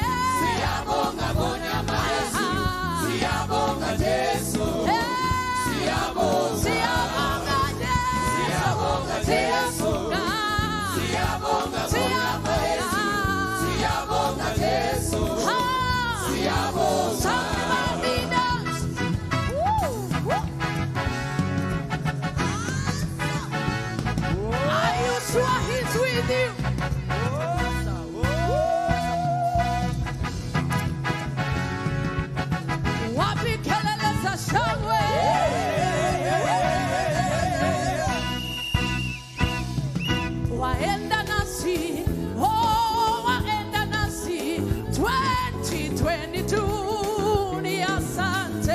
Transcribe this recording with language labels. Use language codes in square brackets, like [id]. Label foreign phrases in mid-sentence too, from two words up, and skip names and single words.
[zu] siyabonga [sw] Bwana Yesu, [zu] siyabonga Jesu, siyabonga, siyabonga Jesu, siyabonga, siyabonga [sw] Bwana Yesu, [zu] siyabonga Jesu, siyabonga. [en] somebody dance. Are you sure he's with you? [sw] Wapi kelele za shangwe? Waenda nasi, oh, waenda nasi 2022 ni asante.